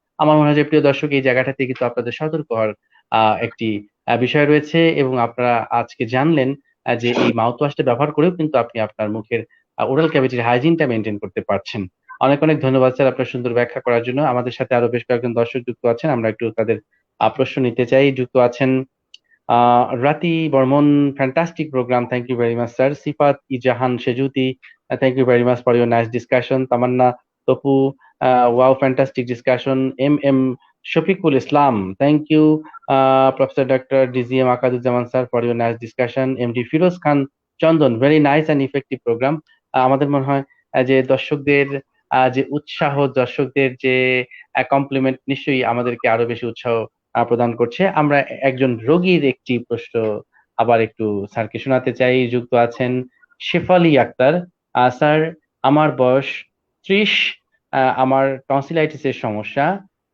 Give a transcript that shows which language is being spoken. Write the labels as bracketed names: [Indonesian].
[Bangla] আমার মনে হয় যে প্রিয় দর্শক এই জায়গাটাতে কিন্তু আপনাদের সতর্ক হওয়ার একটি বিষয় রয়েছে, এবং আপনারা আজকে জানলেন যে এই মাউথ ওয়াশটা ব্যবহার করেও কিন্তু আপনি আপনার মুখের ওরাল ক্যাভিটির হাইজিনটা মেনটেন করতে পারছেন। অনেক অনেক ধন্যবাদ স্যার আপনার সুন্দর ব্যাখ্যা করার জন্য। আমাদের সাথে আরো বেশ কয়েকজন দর্শক যুক্ত আছেন, আমরা একটু তাদের প্রশ্ন নিতে চাই। যুক্ত আছেন [English] Rati Bormon, fantastic program. Thank you very much, sir. Sifat Ijahan Shejuti, thank you very much for your nice discussion. Tamanna Topu, wow, fantastic discussion. M. Shafiqul Islam, thank you. Professor Dr. DZM Akaduzaman, sir, for your nice discussion. MD Firoz Khan Chandan, very nice and effective program. [Bangla] আমাদের মনে হয় যে দর্শকদের যে উৎসাহ, দর্শকদের যে complement নিশ্চয়ই আমাদেরকে আরো বেশি উৎসাহ প্রদান করছে। আমরা একজন রোগীর একটি প্রশ্ন আবার একটু স্যারকে শোনাতে চাই। যুক্ত আছেন শেফালি আক্তার। স্যার, আমার বয়স 30, আমার টনসিলাইটিসের সমস্যা।